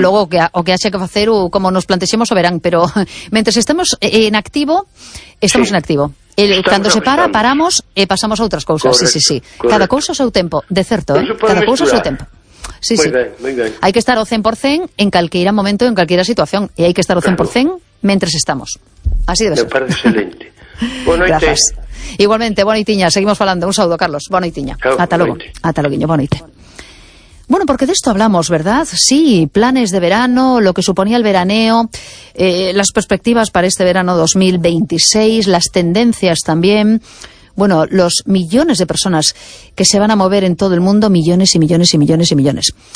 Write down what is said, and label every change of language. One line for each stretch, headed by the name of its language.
Galician: Logo o que haxe que facer ou como nos plantexemos o verán. Pero mentre estamos en activo, estamos sí. en activo. Cando se para, estamos. Paramos e pasamos a outras cousas. Correcto, sí, sí, sí. Correcto. Cada cousa o seu tempo, de certo, ¿eh? Cada cousa o seu tempo. Sí,
Spanish: muy
Galician: sí.
Spanish: Bien, muy bien.
Galician: Hai que estar o 100% en calqueira momento, en calqueira situación. E hai que estar o 100% claro. mentre estamos. Así debe ser.
Spanish: Me parece excelente. Bueno, gracias.
Galician: Igualmente, boa noitiña. Seguimos falando. Un saúdo, Carlos. Boa noitiña. Ata logo. Ata loguiño. Boa noite.
Spanish: Bueno, porque de esto hablamos, ¿verdad? Sí, planes de verano, lo que suponía el veraneo, las perspectivas para este verano 2026, las tendencias también. Bueno, los millones de personas que se van a mover en todo el mundo, millones y millones y millones y millones.